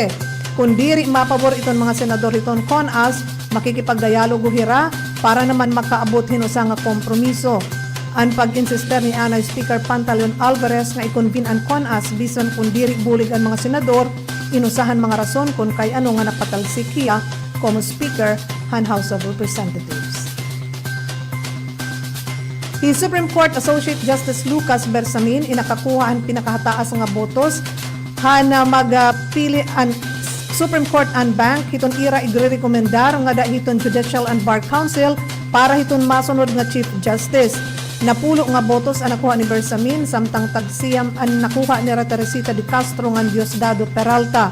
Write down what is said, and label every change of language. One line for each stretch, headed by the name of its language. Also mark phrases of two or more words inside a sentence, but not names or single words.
Waray: Kung diri mapabor iton mga senador hiton CONAS, makikipagdialogo hira para naman makaabot hin usa nga kompromiso. Ang pag-insister ni Anay Speaker Pantaleon Alvarez nga i-convene ang CONAS bisan kung diri bulig ang mga senador, inusahan mga rason kung kay ano nga napatalsik hiya como Speaker han House of Representatives. The Supreme Court Associate Justice Lucas Bersamin inakakuha ang pinakahataas nga botos han magpili ang Supreme Court and Bank hiton ira igre-rekomendar nga da hiton Judicial and Bar Council para hiton masunod nga Chief Justice. Napulo nga botos ang nakuha ni Bersamin samtang tagsiyam ang nakuha ni Teresita de Castro nga Diosdado Peralta.